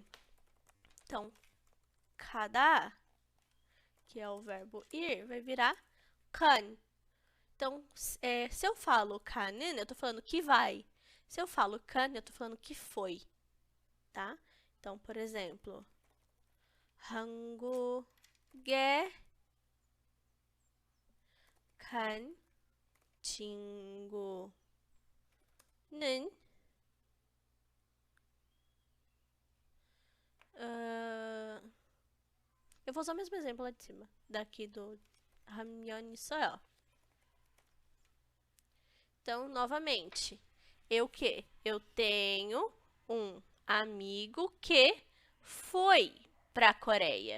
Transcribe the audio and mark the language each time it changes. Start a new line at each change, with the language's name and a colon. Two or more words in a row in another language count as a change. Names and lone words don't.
Portuguese: Então, cada, que é o verbo ir, vai virar kan. Então, se eu falo kanin, eu tô falando que vai. Se eu falo kan, eu tô falando que foi, tá? Então, por exemplo,
Korean: 한국에 간 친구는
Portuguese: eu vou usar o mesmo exemplo lá de cima, daqui do Ramyeon Soyeol. Então, novamente, eu tenho um amigo que foi para a Coreia.